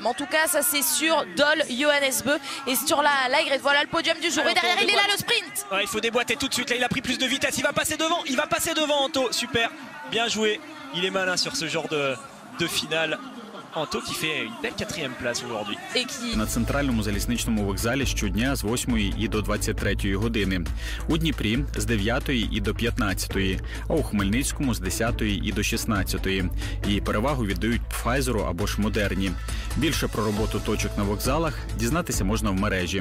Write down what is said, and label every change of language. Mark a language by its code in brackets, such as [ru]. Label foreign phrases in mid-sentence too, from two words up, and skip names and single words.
[fr] En tout cas, ça c'est sûr. Doll, Johannes Bø et Sturla Lægreid. Voilà le podium du jour. Et derrière, il est là, le sprint. Ouais, il faut déboîter tout de suite. Là, il a pris plus de vitesse. Il va passer devant, Anto. Super, bien joué. Il est malin sur ce genre de finale. Анто qui fait une belle 4e place aujourd'hui. [uk] На центральному залізничному вокзалі щодня з 8 і до 23 години. У Дніпрі з 9 і до 15, а у Хмельницькому з 10 і до 16. І перевагу віддають Pfizer'у або ж Модерні. Більше про роботу точок на вокзалах дізнатися можна в мережі.